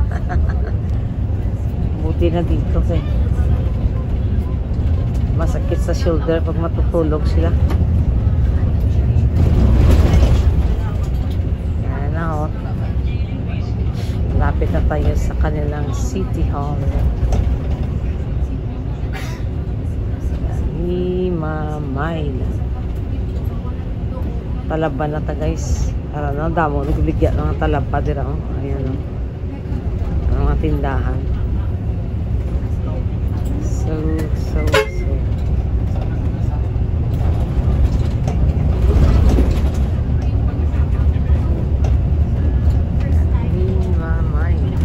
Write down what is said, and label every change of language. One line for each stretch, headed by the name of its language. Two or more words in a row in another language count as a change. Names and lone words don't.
Filipino: Buti na dito eh. Masakit sa shoulder pag matutulog sila. Yan na lapit na tayo sa kanilang City Hall. Himamaylan.
Hiligaynon: Talaba na ta guys. Ano, damo nagligya ng talaba dira oh.
Filipino: Ayan oh. Ang mga tindahan. So Himamaylan.